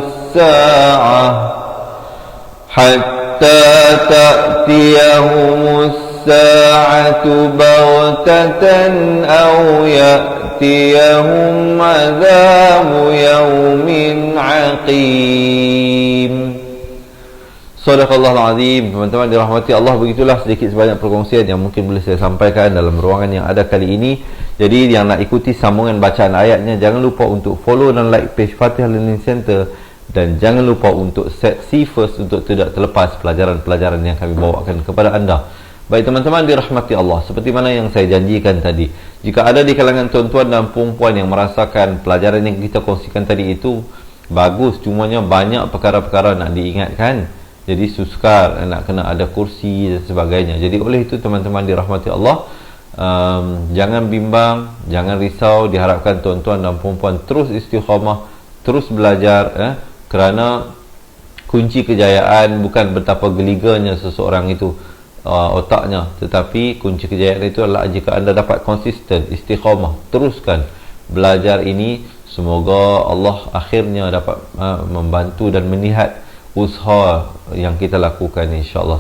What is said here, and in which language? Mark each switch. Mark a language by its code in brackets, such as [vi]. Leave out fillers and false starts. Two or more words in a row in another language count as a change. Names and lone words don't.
[ar] الساعة بغتة أو يأتيهم عذاب يوم عقيم. صدق الله العظيم. [ms] Teman-teman dirahmati Allah, begitulah sedikit sebanyak perkongsian yang mungkin boleh saya sampaikan dalam ruangan yang ada kali ini. Jadi yang nak ikuti sambungan bacaan ayatnya, jangan lupa untuk follow dan [en] like page [ms] Fatihah Learning Center, dan jangan lupa untuk [en] set see first [ms] untuk tidak terlepas pelajaran-pelajaran yang kami bawakan kepada anda. Baik teman-teman dirahmati Allah, seperti mana yang saya janjikan tadi, jika ada di kalangan tuan-tuan dan puan-puan yang merasakan pelajaran yang kita kongsikan tadi itu bagus, cumanya banyak perkara-perkara nak diingatkan, jadi sukar, nak kena ada kursi dan sebagainya. Jadi oleh itu teman-teman dirahmati Allah, jangan bimbang, jangan risau. Diharapkan tuan-tuan dan puan-puan terus istiqamah, terus belajar, kerana kunci kejayaan bukan betapa geliganya seseorang itu otaknya, tetapi kunci kejayaan itu adalah jika anda dapat konsisten, istiqamah, teruskan belajar ini. Semoga Allah akhirnya dapat membantu dan melihat usaha yang kita lakukan, insya-Allah.